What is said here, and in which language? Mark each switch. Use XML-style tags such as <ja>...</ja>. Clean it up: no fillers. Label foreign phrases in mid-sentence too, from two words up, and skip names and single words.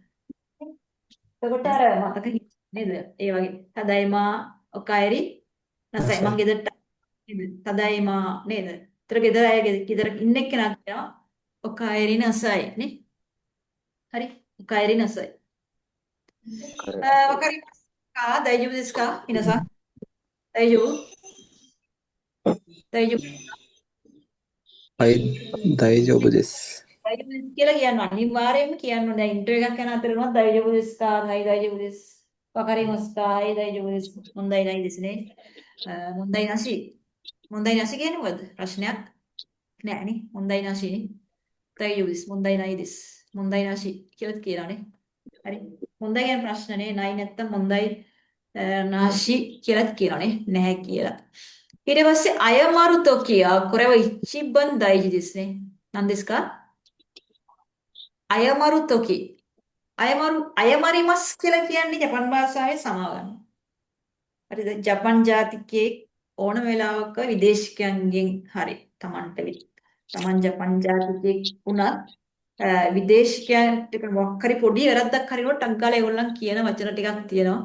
<si>එතකොට අර මතක නේද? ඒ වගේ</si> <ja>ただいま おかえりなさい</ja> <si>මං</si> <ja>なさい</ja> <si>ගෙදරට නේද? තදයිමා නේද? ඒතර ගෙදර අය ගෙදර ඉන්න එක්කෙනා කියනවා</si> <ja>おかえりなさい</ja> <si>නේ? හරි.</si> <ja>おかえりなさい. わかりますか大丈夫ですか皆さん大丈夫大丈夫はい大丈夫です大丈夫です</ja> <si>කියලා කියන්න අනිවාර්යයෙන්ම කියන්න ඕනේ. දැන් ඉන්ටර්විව් එකක් යන අතර උනත්</si> <ja>大丈夫ですかはい大丈夫ですわかりますかはい大丈夫です問題ないですね問題なし問題なし</ja> <si>කියන්නේ මොකද ප්‍රශ්නයක් නෑනේ 問題なしනේ</si> <ja>大丈夫です問題ないです問題なし</ja> <si>කියලා කියලානේ හරි 問題 කියන ප්‍රශ්නනේ නයි නැත්තම්</si> <ja>問題 なし</ja> <si>කියලාත් කියලානේ නැහැ කියලා ඊට පස්සේ</si> <ja>謝る ときはこれは一番大事ですね何ですか謝る とき 謝ります</ja> <si>කියලා කියන්නේ ජපන් භාෂාවේ සමාව ගන්න. හරිද? ජපන් ජාතිකයේ ඕනම වෙලාවක විදේශිකයන්ගෙන් හරි තමන් ජපන් ජාතිකයෙක් වුණත් විදේශිකයන්ට මොකක් හරි පොඩි වැරද්දක් හරිනකොට ටක් ගාලා ඒගොල්ලන් කියන වචන ටිකක් තියෙනවා.</si>